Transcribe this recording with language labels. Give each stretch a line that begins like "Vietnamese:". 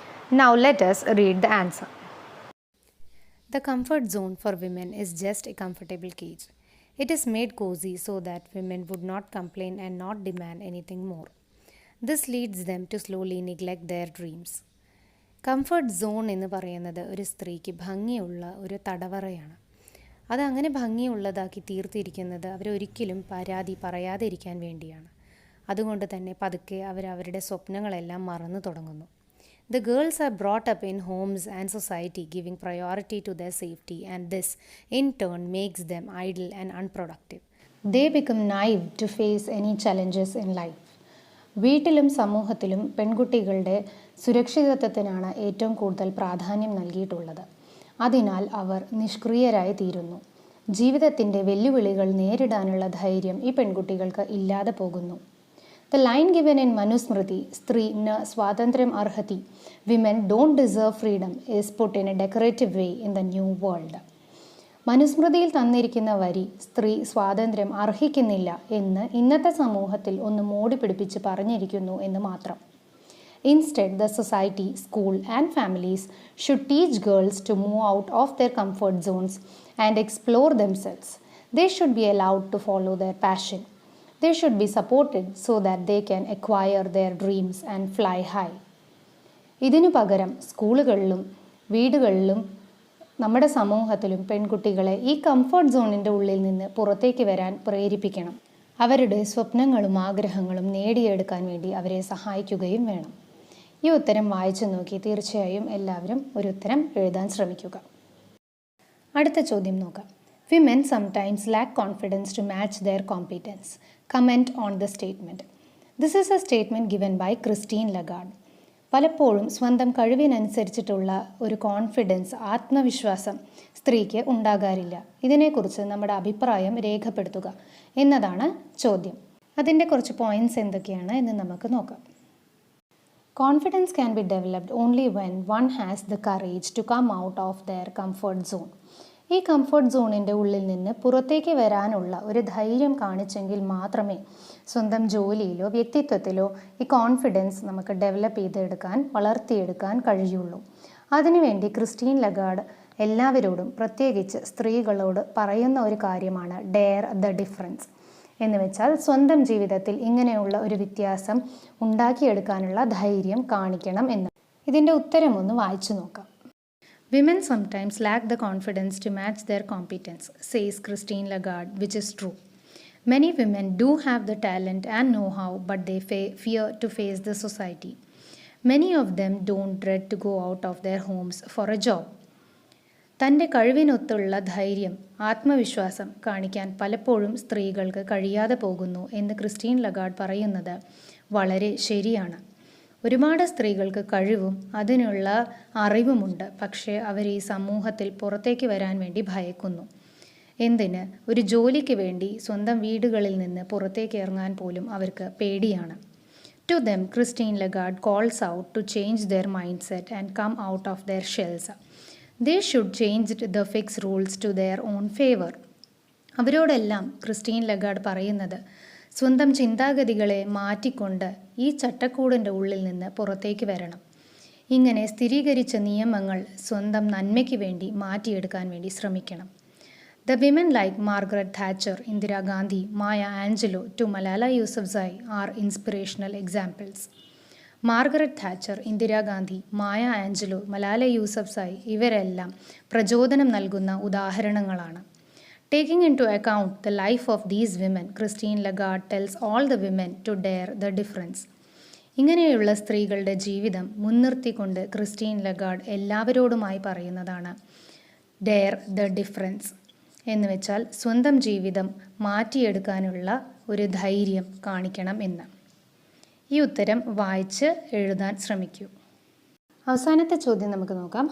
English: Now let us read the answer. The comfort zone for women is just a comfortable cage. It is made cozy so that women would not complain and not demand anything more. This leads them to slowly neglect their dreams.
Malayalam: Comfort zone എന്ന് പറയുന്നത് ഒരു സ്ത്രീക്ക് ഭംഗിയുള്ള ഒരു തടവറയാണ്. അതങ്ങനെ ഭംഗിയുള്ളതാക്കി തീർത്തിരിക്കുന്നത് അവരൊരിക്കലും പരാതി പറയാതെ ഇരിക്കാൻ വേണ്ടിയാണ്. അതുകൊണ്ട് തന്നെ പതുക്കെ അവരവരുടെ സ്വപ്നങ്ങളെല്ലാം മറന്നു തുടങ്ങുന്നു.
English: The girls are brought up in homes and society giving priority to their safety, and this in turn makes them idle and unproductive. They become naive to face any challenges in life.
Malayalam: വീട്ടിലും സമൂഹത്തിലും പെൺകുട്ടികളുടെ സുരക്ഷിതത്വത്തിനാണ് ഏറ്റവും കൂടുതൽ പ്രാധാന്യം നൽകിയിട്ടുള്ളത്. അതിനാൽ അവർ നിഷ്ക്രിയരായി തീരുന്നു. ജീവിതത്തിൻ്റെ വെല്ലുവിളികൾ നേരിടാനുള്ള ധൈര്യം ഈ പെൺകുട്ടികൾക്ക് ഇല്ലാതെ പോകുന്നു.
English: The line given in Manusmriti,
Sanskrit: സ്ത്രീ ന സ്വാതന്ത്ര്യം അർഹതി,
English: women don't deserve freedom, is put in a decorative way in the new world.
Malayalam: മനുസ്മൃതിയിൽ തന്നിരിക്കുന്ന വരി സ്ത്രീ സ്വാതന്ത്ര്യം അർഹിക്കുന്നില്ല എന്ന് ഇന്നത്തെ സമൂഹത്തിൽ ഒന്ന് മോടി പിടിപ്പിച്ച് പറഞ്ഞിരിക്കുന്നു എന്ന് മാത്രം.
English: Instead, the society, school and families should teach girls to move out of their comfort zones and explore themselves. They should be allowed to follow their passion. They should be supported so that they can acquire their dreams and fly high.
Malayalam: ഇതിനു പകരം സ്കൂളുകളിലും വീടുകളിലും നമ്മുടെ സമൂഹത്തിലും പെൺകുട്ടികളെ ഈ comfort സോണിൻ്റെ ഉള്ളിൽ നിന്ന് പുറത്തേക്ക് വരാൻ പ്രേരിപ്പിക്കണം. അവരുടെ സ്വപ്നങ്ങളും ആഗ്രഹങ്ങളും നേടിയെടുക്കാൻ വേണ്ടി അവരെ സഹായിക്കുകയും വേണം. ഈ ഉത്തരം വായിച്ചു നോക്കി തീർച്ചയായും എല്ലാവരും ഒരു ഉത്തരം എഴുതാൻ ശ്രമിക്കുക. അടുത്ത ചോദ്യം നോക്കാം.
English: Women sometimes lack confidence to match their competence. Comment on the statement. This is a statement given by Christine Lagarde.
Malayalam: പലപ്പോഴും സ്വന്തം കഴിവിനനുസരിച്ചിട്ടുള്ള ഒരു കോൺഫിഡൻസ്, ആത്മവിശ്വാസം സ്ത്രീക്ക് ഉണ്ടാകാറില്ല. ഇതിനെക്കുറിച്ച് നമ്മുടെ അഭിപ്രായം രേഖപ്പെടുത്തുക എന്നതാണ് ചോദ്യം. അതിൻ്റെ കുറച്ച് പോയിൻറ്റ്സ് എന്തൊക്കെയാണ് എന്ന് നമുക്ക് നോക്കാം.
English: Confidence can be developed only when one has the courage to come out of their comfort zone.
Malayalam: ഈ കംഫർട്ട് സോണിൻ്റെ ഉള്ളിൽ നിന്ന് പുറത്തേക്ക് വരാനുള്ള ഒരു ധൈര്യം കാണിച്ചെങ്കിൽ മാത്രമേ സ്വന്തം ജോലിയിലോ വ്യക്തിത്വത്തിലോ ഈ കോൺഫിഡൻസ് നമുക്ക് ഡെവലപ്പ് ചെയ്തെടുക്കാൻ, വളർത്തിയെടുക്കാൻ കഴിയുള്ളൂ. അതിനുവേണ്ടി ക്രിസ്റ്റീൻ ലഗാർഡ് എല്ലാവരോടും, പ്രത്യേകിച്ച് സ്ത്രീകളോട് പറയുന്ന ഒരു കാര്യമാണ്
English: Dare the difference.
Malayalam: എന്ന് വെച്ചാൽ സ്വന്തം ജീവിതത്തിൽ ഇങ്ങനെയുള്ള ഒരു വ്യത്യാസം ഉണ്ടാക്കിയെടുക്കാനുള്ള ധൈര്യം കാണിക്കണം എന്ന്. ഇതിൻ്റെ ഉത്തരം ഒന്ന് വായിച്ചു നോക്കാം.
English: Women sometimes lack the confidence to match their competence, says Christine Lagarde, which is true. Many women do have the talent and know-how, but they fear to face the society. Many of them don't dread to go out of their homes for a job.
Malayalam: തൻ്റെ കഴിവിനൊത്തുള്ള ധൈര്യം, ആത്മവിശ്വാസം കാണിക്കാൻ പലപ്പോഴും സ്ത്രീകൾക്ക് കഴിയാതെ പോകുന്നു എന്ന് Christine Lagarde പറയുന്നത് വളരെ ശരിയാണ്. ഒരുപാട് സ്ത്രീകൾക്ക് കഴിവും അതിനുള്ള അറിവുമുണ്ട്. പക്ഷേ അവർ ഈ സമൂഹത്തിൽ പുറത്തേക്ക് വരാൻ വേണ്ടി ഭയക്കുന്നു. എന്തിന്? ഒരു ജോലിക്ക് വേണ്ടി സ്വന്തം വീടുകളിൽ നിന്ന് പുറത്തേക്ക് ഇറങ്ങാൻ പോലും അവർക്ക് പേടിയാണ്.
English: To them, Christine Lagarde calls out to change their mindset and come out of their shells. They should change the fixed rules to their own favor.
Malayalam: അവരോടെല്ലാം Christine Lagarde പറയുന്നത് സ്വന്തം ചിന്താഗതികളെ മാറ്റിക്കൊണ്ട് ഈ ചട്ടക്കൂടിൻ്റെ ഉള്ളിൽ നിന്ന് പുറത്തേക്ക് വരണം. ഇങ്ങനെ സ്ഥിരീകരിച്ച നിയമങ്ങൾ സ്വന്തം നന്മയ്ക്ക് വേണ്ടി മാറ്റിയെടുക്കാൻ വേണ്ടി ശ്രമിക്കണം.
English: The women like Margaret Thatcher, Indira Gandhi, Maya Angelou to Malala Yousafzai are inspirational examples.
Malayalam: Margaret Thatcher, Indira Gandhi, Maya Angelo, Malala Yousafzai ഇവരെല്ലാം പ്രചോദനം നൽകുന്ന ഉദാഹരണങ്ങളാണ്.
English: Taking into account the life of these women, Christine Lagarde tells all the women to dare the difference.
Malayalam: ഇങ്ങനെയുള്ള സ്ത്രീകളുടെ ജീവിതം മുൻനിർത്തിക്കൊണ്ട് Christine Lagarde എല്ലാവരോടുമായി പറയുന്നതാണ്
English: Dare the difference.
Malayalam: എന്ന് വെച്ചാൽ സ്വന്തം ജീവിതം മാറ്റിയെടുക്കാനുള്ള ഒരു ധൈര്യം കാണിക്കണം എന്ന്. ഈ ഉത്തരം വായിച്ച് എഴുതാൻ ശ്രമിക്കൂ. അവസാനത്തെ ചോദ്യം നമുക്ക് നോക്കാം.